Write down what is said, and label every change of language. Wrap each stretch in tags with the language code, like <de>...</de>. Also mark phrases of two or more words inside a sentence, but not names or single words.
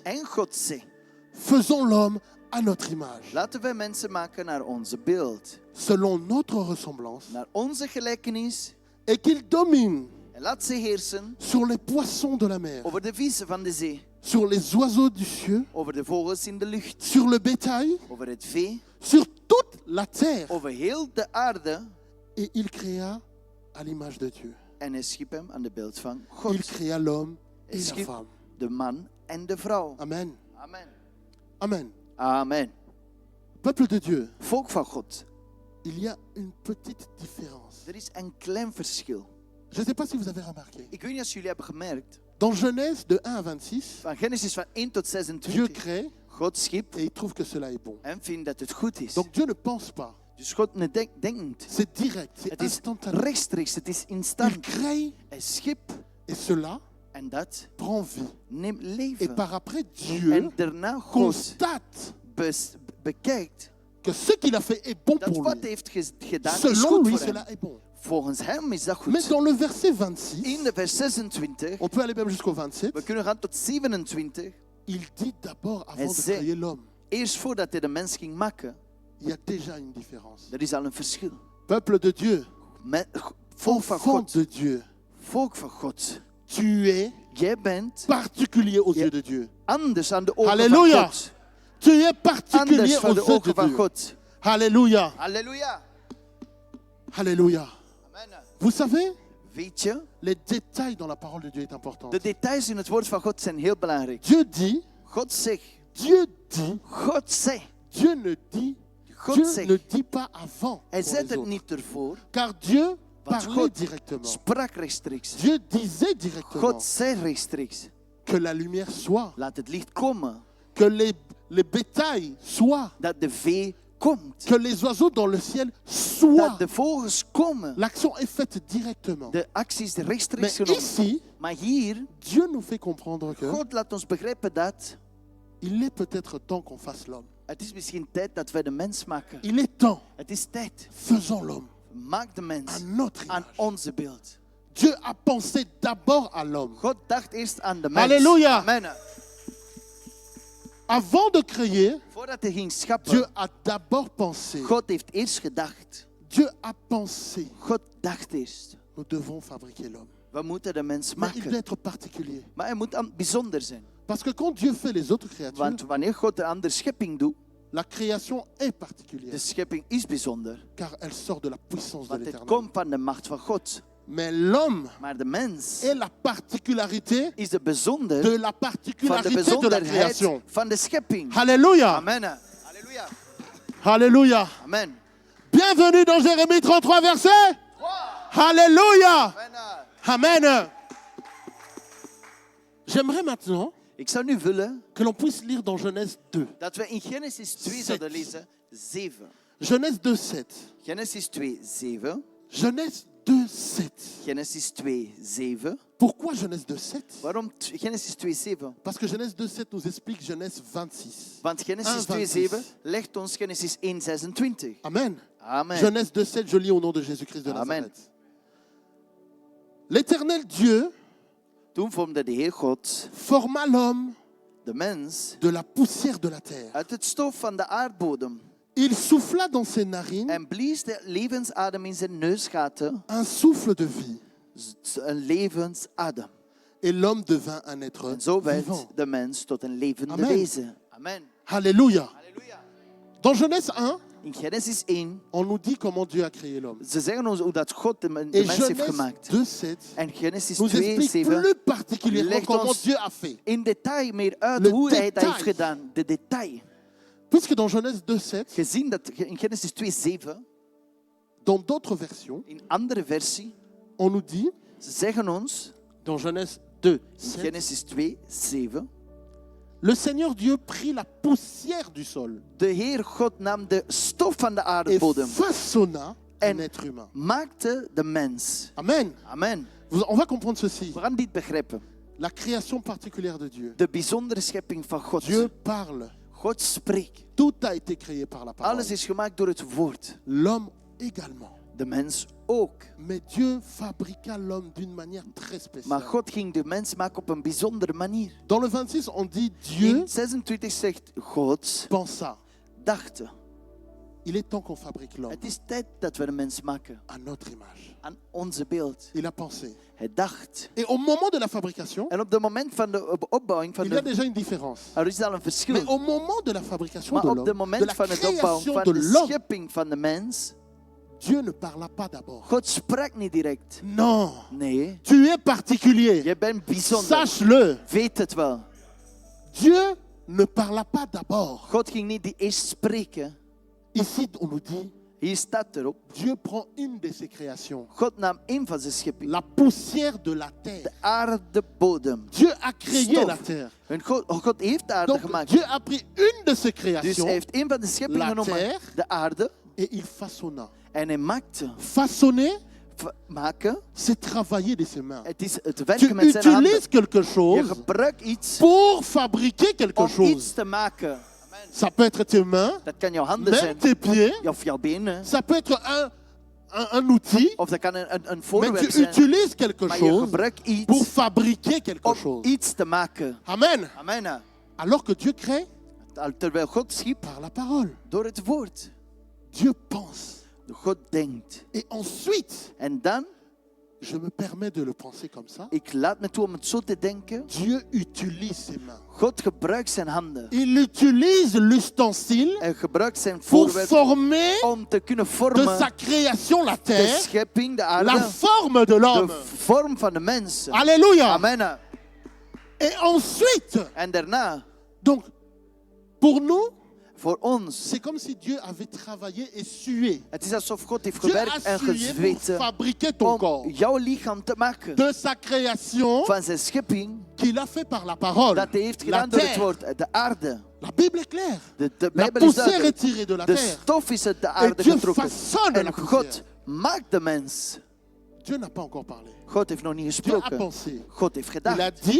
<nl>En God zei.</nl> <fr>faisons l'homme à notre image,</fr> <nl>Laten we mensen maken naar onze beeld.</nl> <fr>selon notre ressemblance,</fr> <nl>Naar onze gelijkenis.</nl> <fr>et qu'il domine</fr> <nl>En laat ze heersen</nl> <fr>sur les poissons de la mer,</fr> <nl>over de vissen van de zee.</nl> <fr>sur les oiseaux du ciel,</fr> <nl>Over de vogels in de lucht.</nl> <fr>sur le bétail,</fr> <nl>Over het vee.</nl> <fr>sur toute la terre.</fr> <nl>Over heel de aarde.</nl> <fr>Et il créa à l'image de Dieu.</fr> <nl>En hij schiep hem aan de beeld van</nl> <fr>Il</fr> <nl>God.</nl> <fr>créa l'homme et</fr> <nl>Hij</nl> <fr>la</fr> <nl>schiep</nl> <fr>femme.</fr> <nl>de man en de vrouw. Amen. Amen. Amen. Amen.</nl> <fr>Peuple de Dieu,</fr> <nl>Volk van God.</nl> <fr>il y a une petite différence.</fr> <nl>Er is een klein verschil.</nl> <fr>Je ne sais pas si vous avez remarqué.</fr> <nl>Ik weet niet of jullie hebben gemerkt.</nl> <fr>Dans Genèse de 1 à 26,</fr> <nl>Van Genesis van 1 tot</nl> <fr>Dieu</fr> <nl>26.</nl> <fr>crée</fr> <nl>God schiep</nl> <fr>et il trouve que cela est bon.</fr> <nl>en vindt dat het goed is.</nl> <fr>Donc Dieu ne pense pas.</fr> <nl>Dus God denkt niet.</nl> <fr>C'est direct, c'est</fr> <nl>Het is</nl> <fr>instantané.</fr> <nl>rechtstreeks, het is</nl> <fr>Il</fr> <nl>instant.</nl> <fr>crée</fr> <nl>Hij schip</nl> <fr>et cela</fr> <nl>en dat</nl> <fr>prend vie.</fr> <nl>neemt</nl> <fr>Et</fr> <nl>leven.</nl> <fr>par après, Dieu</fr> <nl>En daarna God</nl> <fr>constate</fr> <nl>bekijkt</nl> <fr>que ce qu'il a fait est bon</fr> <nl>dat</nl> <fr>pour</fr> <nl>wat</nl> <fr>lui.</fr> <nl>hij heeft gedaan is</nl> <fr>Selon</fr> <nl>goed</nl> <fr>lui,</fr> <nl>voor hem.</nl> <fr>cela est bon.</fr> <nl>Volgens hem is dat</nl> <fr>Mais</fr> <nl>goed.</nl> <fr>dans le verset 26,</fr> <nl>In de vers 26,</nl> <fr>on peut aller même jusqu'au 27,</fr> <nl>we kunnen gaan tot 27.</nl> <fr>il dit d'abord, avant Et de c'est- créer l'homme,</fr> <nl>Eerst voordat hij de mens ging maken,</nl> <fr>il y a déjà une différence.</fr> <nl>er is al een verschil.</nl> <fr>Peuple de Dieu,</fr> <nl>Volk van</nl> <fr>enfant</fr> <nl>God.</nl> <fr>de Dieu,</fr> <nl>Volk van God.</nl> <fr>tu es</fr> <nl>Jij bent</nl> <fr>particulier aux</fr> <nl>Ja.</nl> <fr>yeux de Dieu.</fr> <nl>anders aan de ogen Halleluja. van God.</nl> <fr>Tu es particulier</fr> <nl>Anders</nl> <fr>aux</fr> <nl>van de</nl> <fr>yeux de</fr> <nl>ogen van</nl> <fr>Dieu.</fr> <nl>God.</nl> <fr>Alléluia.</fr> <nl>Halleluja.</nl> <fr>Alléluia. Amen. Vous savez,</fr> <nl>Weet je,</nl> <fr>les détails dans la parole de Dieu est important.</fr> <nl>de details in het woord van God zijn heel belangrijk.</nl> <fr>Dieu dit,</fr> <nl>God zegt,</nl> <fr>Dieu dit,</fr> <nl>God zegt.</nl> <fr>Dieu ne dit,</fr> <nl>God</nl> <fr>Dieu</fr> <nl>zegt.</nl> <fr>ne dit pas avant</fr> <nl>Hij</nl> <fr>pour</fr> <nl>zet</nl> <fr>les</fr> <nl>het</nl> <fr>autres.</fr> <nl>niet ervoor,</nl> <fr>Car Dieu</fr> <nl>want</nl> <fr>parlait</fr> <nl>God</nl> <fr>directement.</fr> <nl>sprak rechtstreeks.</nl> <fr>Dieu disait directement</fr> <nl>God zei rechtstreeks,</nl> <fr>que la lumière soit,</fr> <nl>laat het licht komen,</nl> <fr>que les bétails soient,</fr> <nl>dat de vee komt,</nl> <fr>que les oiseaux dans le ciel soient.</fr> <nl>dat de vogels komen.</nl> <fr>L'action est faite directement.</fr> <nl>De actie is</nl> <fr>Mais</fr> <nl>rechtstreeks genomen.</nl> <fr>ici,</fr> <nl>Maar hier,</nl> <fr>Dieu nous fait comprendre que</fr> <nl>God laat ons begrijpen dat</nl> <fr>il est peut-être temps qu'on fasse l'homme.</fr> <nl>het is misschien tijd dat wij de mens maken.</nl> <fr>Il est temps,</fr> <nl>Het is tijd.</nl> <fr>faisons l'homme</fr> <nl>Maak de mens</nl> <fr>à notre</fr> <nl>aan</nl> <fr>image.</fr> <nl>onze beeld.</nl> <fr>Dieu a pensé d'abord à l'homme.</fr> <nl>God dacht eerst aan de mens. Halleluja. Amen.</nl> <fr>Avant de créer,</fr> <nl>Voordat hij ging</nl> <fr>Dieu</fr> <nl>schappen,</nl> <fr>a d'abord pensé.</fr> <nl>God heeft eerst gedacht.</nl> <fr>Dieu a pensé.</fr> <nl>God dacht eerst.</nl> <fr>Nous devons fabriquer l'homme.</fr> <nl>We moeten de mens</nl> <fr>Mais il doit</fr> <nl>maken.</nl> <fr>être particulier.</fr> <nl>Maar hij moet bijzonder zijn.</nl> <fr>Parce que quand Dieu fait les autres créatures,</fr> <nl>Want wanneer God een andere schepping doet,</nl> <fr>la création est</fr> <nl>de</nl> <fr>particulière.</fr> <nl>schepping is bijzonder.</nl> <fr>Car elle sort de la puissance de</fr> <nl>Want het</nl> <fr>l'éternel.</fr> <nl>komt van de macht van God.</nl> <fr>Mais l'homme</fr> <nl>Maar de mens</nl> <fr>est la particularité</fr> <nl>is de bijzonder</nl> <fr>de la</fr> <nl>van de</nl> <fr>particularité de la</fr> <nl>bijzonderheid</nl> <fr>création.</fr> <nl>van de schepping.</nl> <fr>Alléluia.</fr> <nl>Amen. Halleluja.</nl> <fr>Alléluia. Amen. Bienvenue dans Jérémie 33, verset. Alléluia. Amen. Amen. J'aimerais maintenant</fr> <nl>Ik zou nu willen</nl> <fr>que l'on puisse lire dans Genèse 2.</fr> <nl>dat we in Genesis 2 zouden lezen 7.</nl> <fr>Genèse 2, 7.</fr> <nl>Genesis 2, 7.</nl> <fr>Genèse 2, 7.</fr> <nl>Genesis 2, 7.</nl> <fr>Pourquoi Genèse 2, 7?</fr> <nl>Waarom Genesis 2, 7?</nl> <fr>Parce que Genèse 2, 7 nous explique Genèse 26.</fr> <nl>Want Genesis 2, 7 legt ons Genesis 1, 26. Amen. Amen.</nl> <fr>Genèse 2, 7, je lis au nom de Jésus-Christ de</fr> <nl>Amen.</nl> <fr>Nazareth. L'Éternel Dieu</fr> <nl>Toen vormde de Heer God</nl> <fr>forma l'homme</fr> <nl>de mens</nl> <fr>de la poussière de la terre.</fr> <nl>uit het stof van de aardbodem</nl> <fr>Il souffla dans ses narines</fr> <nl>en blies de levensadem in zijn neusgaten,</nl> <fr>un souffle de vie.</fr> <nl>een levensadem.</nl> <fr>Et l'homme devint un être</fr> <nl>En zo werd</nl> <fr>vivant.</fr> <nl>de mens tot een levende Amen. wezen. Amen.</nl> <fr>Alléluia.</fr> <nl>Halleluja.</nl> <fr>Dans Genèse 1,</fr> <nl>In Genesis 1,</nl> <fr>on nous dit comment Dieu a créé l'homme.</fr> <nl>ze zeggen ons hoe dat God de</nl> <fr>Et</fr> <nl>mens heeft</nl> <fr>Genèse</fr> <nl>gemaakt.</nl> <fr>2, 7</fr> <nl>En Genesis</nl> <fr>nous</fr> <nl>2,</nl> <fr>explique</fr> <nl>7</nl> <fr>plus particulièrement</fr> <nl>legt</nl> <fr>comment</fr> <nl>ons</nl> <fr>Dieu a fait.</fr> <nl>in detail meer uit</nl> <fr>Le hoe hij dat detail.</fr> <nl>heeft gedaan. De detail.</nl> <fr>Puisque dans Genèse 2, 7,</fr> <nl>Gezien dat in Genesis 2, 7,</nl> <fr>dans d'autres versions,</fr> <nl>in andere versie,</nl> <fr>on nous dit,</fr> <nl>ze zeggen ons,</nl> <fr>dans Genèse 2,</fr> <nl>in</nl> <fr>7,</fr> <nl>Genesis 2, 7,</nl> <fr>le Seigneur Dieu prit la poussière du sol</fr> <nl>de Heer God nam de stof van de</nl> <fr>et</fr> <nl>aardbodem</nl> <fr>façonna un</fr> <nl>En-</nl> <fr>être humain.</fr> <nl>maakte de mens. Amen. Amen.</nl> <fr>On va comprendre ceci.</fr> <nl>We gaan dit begrijpen.</nl> <fr>La création particulière de Dieu.</fr> <nl>De bijzondere schepping van God.</nl> <fr>Dieu parle.</fr> <nl>God spreekt.</nl> <fr>Tout a été créé par la parole.</fr> <nl>Alles is gemaakt door het woord.</nl> <fr>L'homme également.</fr> <nl>De mens ook.</nl> <fr>Mais Dieu fabriqua l'homme d'une manière très</fr> <nl>Maar</nl> <fr>spéciale.</fr> <nl>God ging de mens maken op een bijzondere manier.</nl> <fr>Dans le 26, on dit Dieu</fr> <nl>In 26 zegt God,</nl> <fr>pensa.</fr> <nl>dacht,</nl> <fr>Il est temps qu'on fabrique l'homme</fr> <nl>het is tijd dat we de mens maken</nl> <fr>à notre image.</fr> <nl>aan onze beeld.</nl> <fr>Il a pensé.</fr> <nl>Hij dacht.</nl> <fr>Et au moment de la fabrication,</fr> <nl>En op het moment van de opbouwing van</nl> <fr>il y a</fr> <nl>de...</nl> <fr>déjà une différence.</fr> <nl>Er is al een</nl> <fr>Mais</fr> <nl>verschil.</nl> <fr>au moment de la fabrication</fr> <nl>Maar</nl> <fr>de</fr> <nl>op het</nl> <fr>l'homme, de</fr> <nl>moment</nl> <fr>la</fr> <nl>van het opbouwen</nl> <fr>création</fr> <nl>van</nl> <fr>de</fr> <nl>de</nl> <fr>l'homme,</fr> <nl>schepping van de mens,</nl> <fr>Dieu ne parla pas d'abord.</fr> <nl>God sprak niet direct.</nl> <fr>Non,</fr> <nl>Nee,</nl> <fr>tu es particulier.</fr> <nl>je bent bijzonder.</nl> <fr>Sache-le.</fr> <nl>Weet het wel.</nl> <fr>Dieu ne parla pas d'abord.</fr> <nl>God ging niet eerst spreken.</nl> <fr>Ici, on nous dit,</fr> <nl>Hier staat erop.</nl> <fr>Dieu prend une de ses créations,</fr> <nl>God nam een van zijn schepping.</nl> <fr>la poussière de la terre.</fr> <nl>De aardebodem.</nl> <fr>Dieu a créé</fr> <nl>Stof.</nl> <fr>la terre.</fr> <nl>En God heeft de aarde</nl> <fr>Donc</fr> <nl>gemaakt.</nl> <fr>Dieu a pris une de ses</fr> <nl>Dus</nl> <fr>créations</fr> <nl>hij heeft een van de scheppingen</nl> <fr>La</fr> <nl>genomen.</nl> <fr>terre.</fr> <nl>De aarde.</nl> <fr>et il façonna.</fr> <nl>En hij maakte.</nl> <fr>Façonner,</fr> <nl>Maken.</nl> <fr>c'est travailler de ses mains.</fr> <nl>Het is het</nl> <fr>Tu</fr> <nl>werken met zijn handen.</nl> <fr>utilises quelque</fr> <nl>Je</nl> <fr>chose</fr> <nl>gebruikt iets</nl> <fr>pour fabriquer quelque</fr> <nl>om</nl> <fr>chose.</fr> <nl>iets te maken.</nl> <fr>Ça peut être tes mains,</fr> <nl>Dat kan jouw handen</nl> <fr>même</fr> <nl>zijn.</nl> <fr>tes pieds.</fr> <nl>Of jouw benen.</nl> <fr>Ça peut être un outil,</fr> <nl>Of dat kan een</nl> <fr>mais</fr> <nl>voorwerp</nl> <fr>tu</fr> <nl>zijn.</nl> <fr>utilises quelque</fr> <nl>Maar je</nl> <fr>chose</fr> <nl>gebruikt</nl> <fr>pour</fr> <nl>iets</nl> <fr>fabriquer quelque</fr> <nl>om</nl> <fr>chose.</fr> <nl>iets te maken. Amen. Amen.</nl> <fr>Alors que Dieu crée</fr> <nl>Terwijl God schiep</nl> <fr>par la parole.</fr> <nl>door het woord.</nl> <fr>Dieu pense.</fr> <nl>God denkt.</nl> <fr>Et ensuite,</fr> <nl>En dan,</nl> <fr>je me permets de le penser comme ça.</fr> <nl>ik laat me toe om het zo te denken.</nl> <fr>Dieu utilise ses mains.</fr> <nl>God gebruikt zijn handen.</nl> <fr>Il utilise l'ustensile</fr> <nl>Hij gebruikt zijn</nl> <fr>pour</fr> <nl>voorwerp</nl> <fr>former</fr> <nl>om te kunnen</nl> <fr>de</fr> <nl>vormen</nl> <fr>sa création la</fr> <nl>de</nl> <fr>terre,</fr> <nl>schepping, de</nl> <fr>la</fr> <nl>aarde,</nl> <fr>forme de</fr> <nl>de</nl> <fr>l'homme.</fr> <nl>vorm van de mens.</nl> <fr>Alléluia.</fr> <nl>Amen.</nl> <fr>Et ensuite,</fr> <nl>En daarna,</nl> <fr>donc, pour nous,</fr> <nl>voor ons,</nl> <fr>c'est comme si Dieu avait travaillé et sué.</fr> <nl>het is alsof God heeft</nl> <fr>Dieu</fr> <nl>gewerkt</nl> <fr>a</fr> <nl>en</nl> <fr>sué pour</fr> <nl>gezweet</nl> <fr>fabriquer ton</fr> <nl>om</nl> <fr>corps</fr> <nl>jouw lichaam te maken</nl> <fr>de sa création</fr> <nl>van zijn schepping</nl> <fr>qu'il a fait par la parole.</fr> <nl>dat hij heeft</nl> <fr>La</fr> <nl>gedaan door het</nl> <fr>terre.</fr> <nl>woord, de aarde.</nl> <fr>La Bible est claire.</fr> <nl>De</nl> <fr>La</fr> <nl>Bijbel is</nl> <fr>poussière est</fr> <nl>duidelijk.</nl> <fr>tirée de la</fr> <nl>De</nl> <fr>terre.</fr> <nl>stof is uit de</nl> <fr>Et</fr> <nl>aarde</nl> <fr>Dieu</fr> <nl>getrokken.</nl> <fr>façonne la</fr> <nl>En</nl> <fr>poussière.</fr> <nl>God maakt de mens.</nl> <fr>Dieu n'a pas encore parlé.</fr> <nl>God heeft nog niet</nl> <fr>Dieu a</fr> <nl>gesproken.</nl> <fr>pensé.</fr> <nl>God heeft</nl> <fr>Il</fr> <nl>gedacht.</nl> <fr>a dit,</fr>